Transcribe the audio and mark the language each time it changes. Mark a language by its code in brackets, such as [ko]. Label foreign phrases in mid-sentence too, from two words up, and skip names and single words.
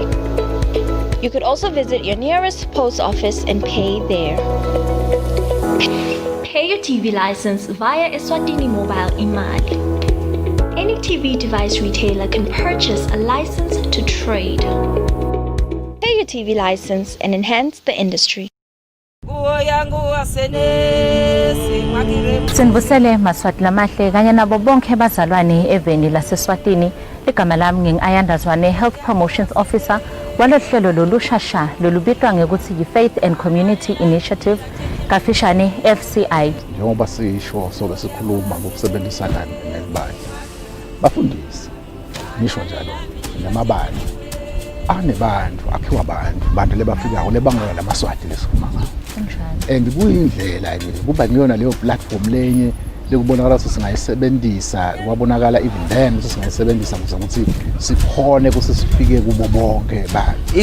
[en] You could also visit your nearest post office and pay there. Pay your TV license via Eswatini Mobile Imali. Any TV device retailer can purchase a license to trade. Pay your TV license and enhance the industry. [ss] Sinibusele maswati lamahle kanye nabo bonke bazalwane eveni laseSwatini. Igama lami ngingayandazwane [en] Health Promotions Officer [ss] walohlelo lolushasha lolubitwa ngekuthi yi- [en] Faith and Community Initiative [ss] kafishane FCI. Njengoba sisho sobe sikhuluma ngokusebenzisana nebandla bafundisi nisho njalo namabandla anebantu akhiwa abantu lebafikayo lebangela lamaswati lesikhuluma and kuyindlela kuba ngiyona leyo platform lenye lekubonakala ukuthi singayisebenzisa kwabonakala [en] even then [ss] ukuthi singayisebenzisa ukuthi sikhone ukuthi sifike kubo bonke abantu